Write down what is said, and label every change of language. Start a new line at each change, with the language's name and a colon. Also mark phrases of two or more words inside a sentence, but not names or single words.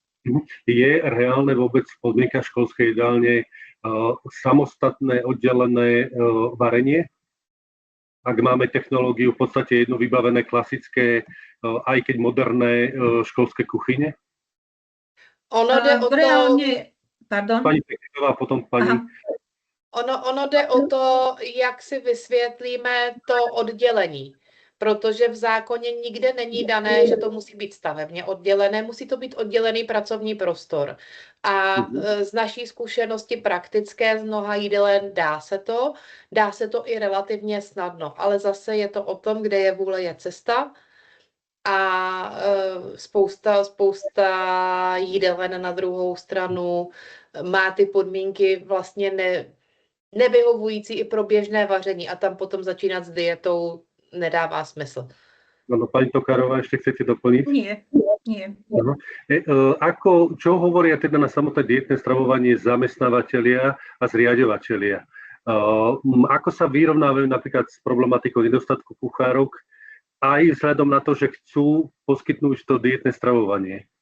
Slovak: Je reálne vôbec v podmienkach školskej jedálne samostatné oddelené varenie? Ak máme technológiu v podstate jedno vybavené klasické, aj keď moderné školské kuchyne?
Czech: Ono jde o to, pardon?
Slovak: Pani Pekinová, potom pani.
Czech: Ono jde o to, jak si vysvětlíme to oddělení. Protože v zákoně nikde není dané, že to musí být stavebně oddělené, musí to být oddělený pracovní prostor. A z naší zkušenosti praktické z mnoha jídelen dá se to i relativně snadno, ale zase je to o tom, kde je vůle, je cesta. A spousta jídelen na druhou stranu má ty podmínky vlastně nevyhovující i pro běžné vaření a tam potom začínat s dietou nedává smysl.
Slovak: No, pani Tokárová, ešte chcete doplniť? Nie. Čo hovoria teda na samotné dietné stravovanie zamestnávateľia a zriaďovatelia? Ako sa vyrovnávajú napríklad s problematikou nedostatku kuchárok aj vzhľadom na to, že chcú poskytnúť to dietné stravovanie?